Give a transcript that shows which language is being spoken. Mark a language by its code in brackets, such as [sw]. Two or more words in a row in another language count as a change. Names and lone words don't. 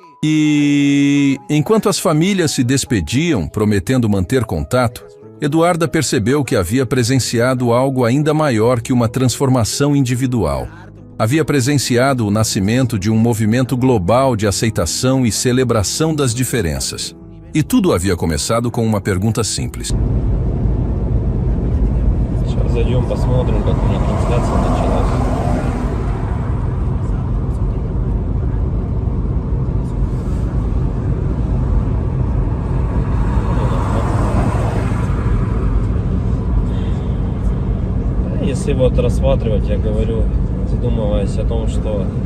[pt] E, enquanto as famílias se despediam, prometendo manter contato, Eduarda percebeu que havia presenciado algo ainda maior que uma transformação individual. Havia presenciado o nascimento de um movimento global de aceitação e celebração das diferenças. E tudo havia começado com uma pergunta simples. [ru] Сейчас зайдем, посмотрим, как у них трансляция началась. Если вот рассматривать, я говорю, задумываясь о том, что